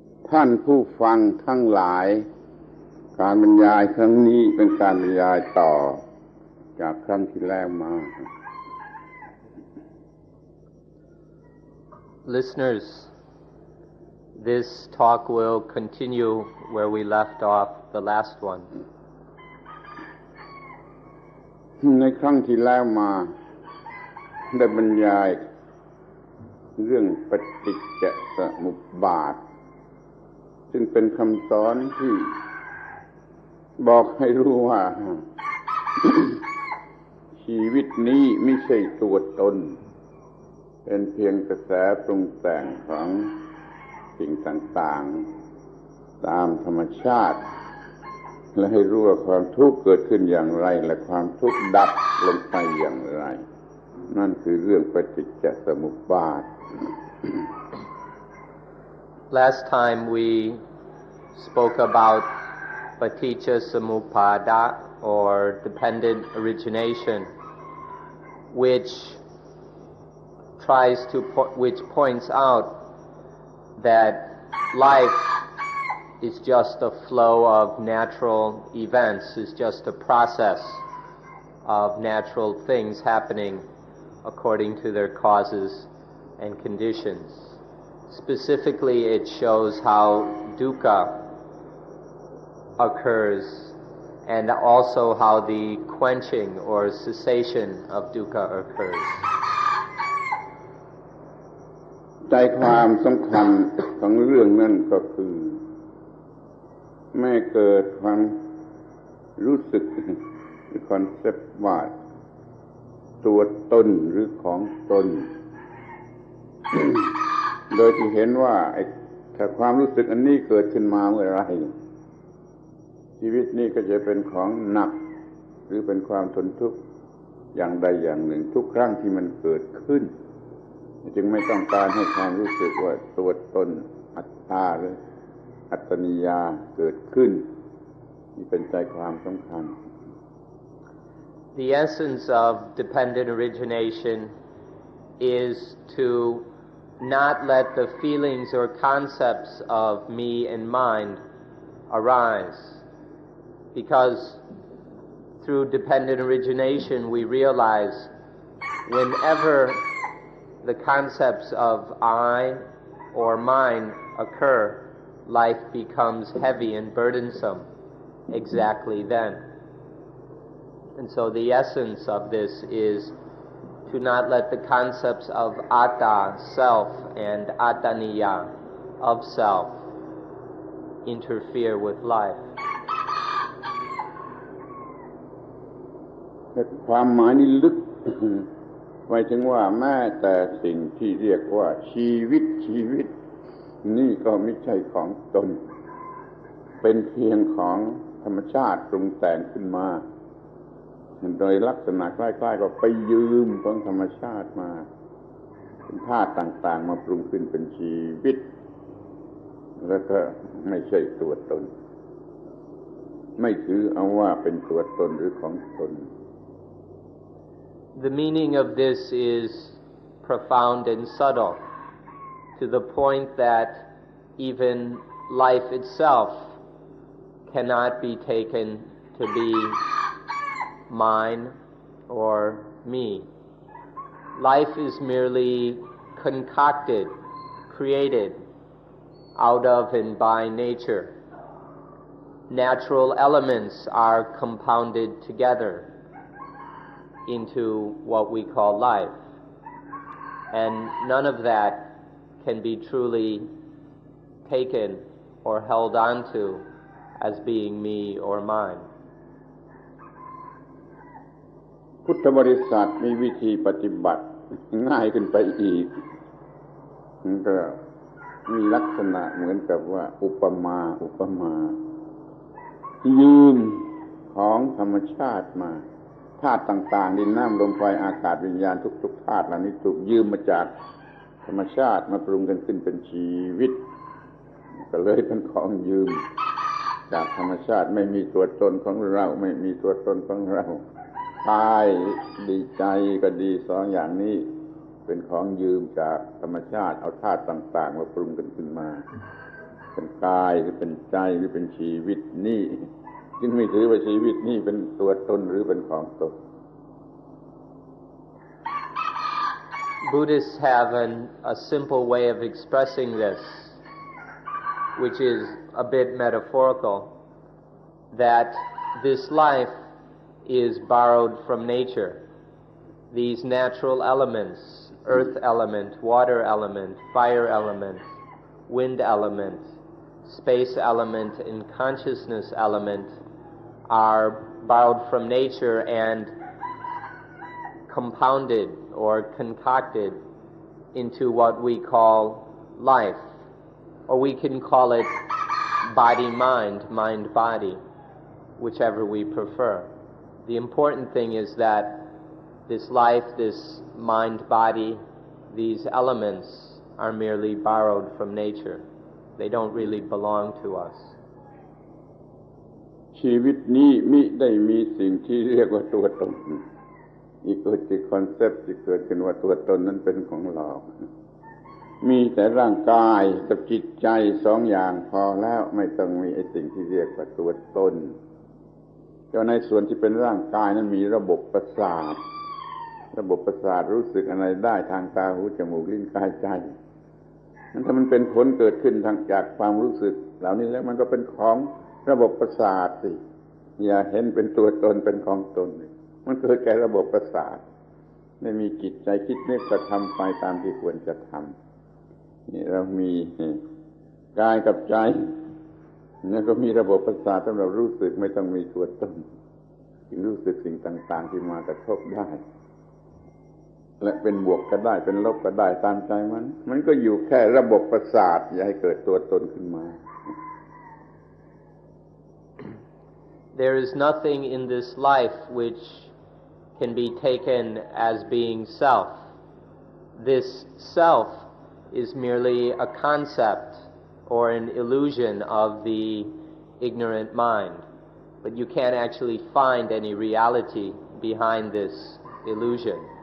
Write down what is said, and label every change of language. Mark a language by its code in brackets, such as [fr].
[th] ท่านผู้ฟังทั้งหลายการบรรยายครั้งนี้เป็นการบรรยายต่อจากครั้งที่แล้วมา [en] Listeners, this talk will continue where we left off the last one. [th] ในครั้งที่แล้วมาได้บรรยายเรื่องปฏิจจสมุปบาทซึ่งเป็นคำสอนที่บอกให้รู้ว่า ชีวิตนี้ไม่ใช่ตัวตนเป็นเพียงกระแสปรุงแต่งของสิ่งต่างๆตามธรรมชาติและให้รู้ว่าความทุกข์เกิดขึ้นอย่างไรและความทุกข์ดับลงไปอย่างไรนั่นคือเรื่องปฏิจจสมุปบาท [en] Last time we spoke about paticca samuppada or dependent origination, which points out that life is just a flow of natural events, is just a process of natural things happening according to their causes and conditions. Specifically, it shows how dukkha occurs and also how the quenching or cessation of dukkha occurs. [th] ใจความสำคัญของเรื่องนั้นก็คือแม้เกิดความรู้สึกหรือคอนเซปต์ว่าตัวตนหรือของตน โดยที่เห็นว่าถ้าความรู้สึกอันนี้เกิดขึ้นมาเมื่อไรชีวิตนี้ก็จะเป็นของหนักหรือเป็นความทนทุกข์อย่างใดอย่างหนึ่งทุกครั้งที่มันเกิดขึ้นจึงไม่ต้องการให้ความรู้สึกว่าตัวตนอัตตาหรืออัตตนิยาเกิดขึ้นนี่เป็นใจความสำคัญ [en] The essence of dependent origination is to not let the feelings or concepts of me and mind arise. Because through dependent origination we realize whenever the concepts of I or mine occur, life becomes heavy and burdensome exactly then. And so the essence of this is to not let the concepts of atta, self, and attaniya, of self, interfere with life. [th] ความหมายนี้ลึก หมายถึงว่าแม้แต่สิ่งที่เรียกว่าชีวิตนี่ก็ไม่ใช่ของตนเป็นเพียงของธรรมชาติปรุงแต่งขึ้นมาโดยลักษณะคล้ายๆกับไปยืมของธรรมชาติมาเป็นธาตุต่างๆมาปรุงขึ้นเป็นชีวิตแล้วก็ไม่ใช่ตัวตนไม่ถือเอาว่าเป็นตัวตนหรือของตน [en] The meaning of this is profound and subtle to the point that even life itself cannot be taken to be mine or me. Life is merely concocted, created out of and by nature. Natural elements are compounded together into what we call life. And none of that can be truly taken or held onto as being me or mine. [th] พุทธบริษัทมีวิธีปฏิบัติง่ายขึ้นไปอีกมันก็มีลักษณะเหมือนกับว่าอุปมายืมของธรรมชาติมาธาตุต่างๆดินน้ำลมไฟอากาศวิญญาณทุกๆธาตุเหล่านี้ถูกยืมมาจากธรรมชาติมาปรุงกันขึ้นเป็นชีวิต ก็เลยเป็นของยืมจากธรรมชาติไม่มีตัวตนของเราไม่มีตัวตนของเรากายดีใจก็ดีสองอย่างนี้เป็นของยืมจากธรรมชาติเอาธาตุต่างๆมาปรุงกันขึ้นมา เป็นกายหรือเป็นใจหรือเป็นชีวิตนี่จึงไม่ถือว่าชีวิตนี่เป็นตัวตนหรือเป็นของตน [en] Buddhists have a simple way of expressing this, which is a bit metaphorical, that this life is borrowed from nature. These natural elements, earth element, water element, fire element, wind element, space element, and consciousness element are borrowed from nature and compounded or concocted into what we call life, or we can call it body-mind, mind-body, whichever we prefer. The important thing is that this life, this mind-body, these elements are merely borrowed from nature. They don't really belong to us. [th] ชีวิตนี้มิได้มีสิ่งที่เรียกว่าตัวตนอีกเกิดจากคอนเซ็ปต์ที่เกิดขึ้นว่าตัวตนนั้นเป็นของเรามีแต่ร่างกายกับจิตใจสองอย่างพอแล้วไม่ต้องมีไอ้สิ่งที่เรียกว่าตัวตนแต่ในส่วนที่เป็นร่างกายนั้นมีระบบประสาท รู้สึกอะไรได้ทางตาหูจมูกลิ้นกายใจนั้นถ้ามันเป็นผลเกิดขึ้นทางจากความรู้สึกเหล่านี้แล้วมันก็เป็นของระบบประสาทสิอย่าเห็นเป็นตัวตนเป็นของตนมันเกิดแก่ระบบประสาทไม่มีจิตใจคิดนึกกระทำไปตามที่ควรจะทำนี่เรามีกายกับใจ แล้วก็มีระบบประสาทสำหรับรู้สึกไม่ต้องมีตัวตนจึงรู้สึกสิ่งต่างๆที่มากระทบได้และเป็นบวกก็ได้เป็นลบก็ได้ตามใจมันก็อยู่แค่ระบบประสาทอย่าให้เกิดตัวตนขึ้นมา [en] There is nothing in this life which can be taken as being self. This self is merely a concept or an illusion of the ignorant mind, but you can't actually find any reality behind this illusion.